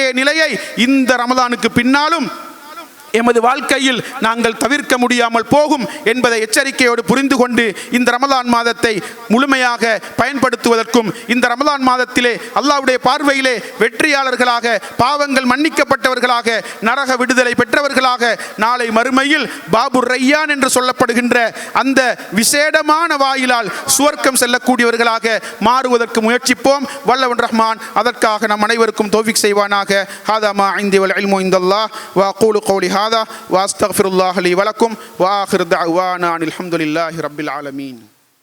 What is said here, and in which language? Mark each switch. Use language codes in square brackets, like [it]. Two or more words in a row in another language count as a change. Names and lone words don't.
[ta] நிலையை இந்த ரமலானுக்கு பின்னாலும் எமது வாழ்க்கையில் நாங்கள் தவிர்க்க முடியாமல் போகும் என்பதை எச்சரிக்கையோடு புரிந்து கொண்டு இந்த ரமலான் மாதத்தை முழுமையாக பயன்படுத்துவதற்கும் இந்த ரமலான் மாதத்திலே அல்லாஹ்வுடைய பார்வையிலே வெற்றியாளர்களாக, பாவங்கள் மன்னிக்கப்பட்டவர்களாக, நரக விடுதலை பெற்றவர்களாக, நாளை மறுமையில் பாபுர் ரையான் என்று சொல்லப்படுகின்ற அந்த விசேடமான வாயிலால் சுவர்க்கம் செல்லக்கூடியவர்களாக மாறுவதற்கு முயற்சிப்போம். வல்லவன் ரஹ்மான் அதற்காக நம் அனைவருக்கும் தௌஃபீக் செய்வானாக. [ar] هذا ما عندي والعلم عند الله وأقول قولي هذا واستغفر الله لي ولكم واخر دعوانا ان الحمد لله رب العالمين.